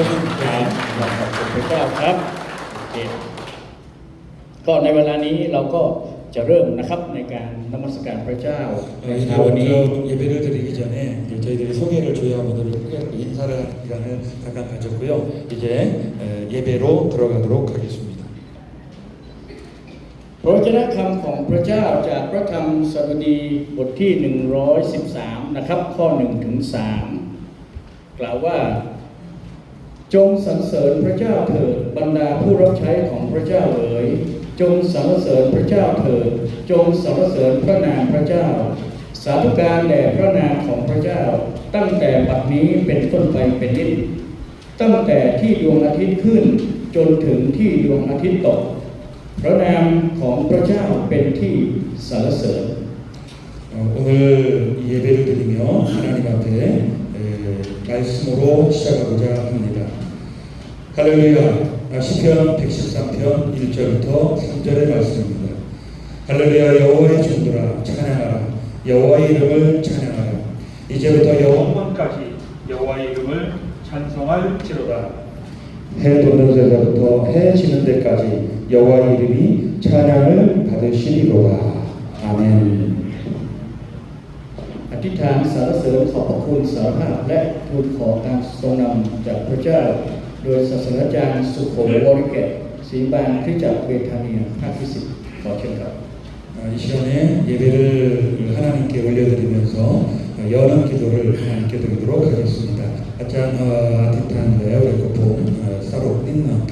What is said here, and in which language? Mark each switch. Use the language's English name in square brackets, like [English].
[Thai] ครับขอบคุณพระเจ้าครับโอเคก็ในเวลานี้เราก็จะเริ่มนะครับในการนมัสการพระเจ้าในเช้าวันนี้ [Korean] 먼저 예배를 드리기 전에 이제 저희들이 소개를 조야모드를 인사를 하는 시간을 잠깐 가졌고요. 이제 예배로 들어가도록 하겠습니다. [Thai] พระวจนะคำของพระเจ้าจากพระธรรมสดุดีบทที่ 113นะครับข้อ1ถึง3กล่าวว่าจงสรรเสริญพระเจ้าเถิดบรรดาผู้รับใช้ของพระเจ้าเอ๋ยจงสรรเสริญพระเจ้าเถิดจงสรรเสริญพระนามพระเจ้าสาธุการแด่พระนามของพระเจ้าตั้งแต่บัดนี้เป็นต้นไปเป็นนิจ ตั้งแต่ที่ดวงอาทิตย์ขึ้นจนถึงที่ดวงอาทิตย์ตกพระนามของพระเจ้าเป็นที่สรรเสริญ [Korean] 오늘 이 예배를 드리며 하나님 앞에 말씀으로 시작하고자 합니다. 할렐루야. 시편 113편 1절부터 3절의 말씀입니다. 할렐루야 여호와의 종들아 찬양하라 여호와의 이름을 찬양하라 이제부터 영원까지 여호와의 이름을 찬송할지로다. 해 돋는 데서부터 해 지는 데까지 여호와의 이름이 찬양을 받으시리로다. 아멘. [Thai] อธิษฐานสรรเสริญขอบพระคุณสารหะและทูลขอการทรงนำจากพระเจ้าโดยศาสตราจารย์สุขมบริเกตศรีบานคริสตจักรเบธาเนียภาคที่10ขอเชิญครับ [Korean] 이 시간에 예배를 하나님께 올려드리면서 여는 기도를 하나님께 드리도록 하겠습니다. [Thai] 아짠 아티탄 레오레코폼 사로 닌나